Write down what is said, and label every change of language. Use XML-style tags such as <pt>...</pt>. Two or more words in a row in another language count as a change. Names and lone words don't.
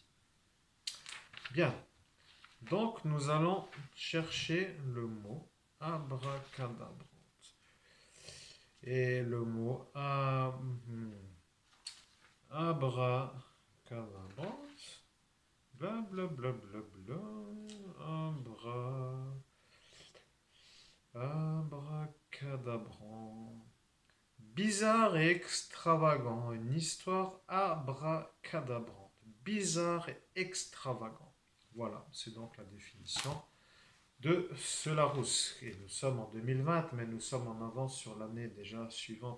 <fr>Bien, donc nous allons chercher le mot abracadabrant. Et le mot abracadabra Bla bla bla bla bla. Abra. Abracadabrant. Bizarre et extravagant. Une histoire abracadabrante. Bizarre et extravagant. Voilà, c'est donc la définition de ce Larousse. Et nous sommes en 2020, mais nous sommes en avance sur l'année déjà suivante.</fr>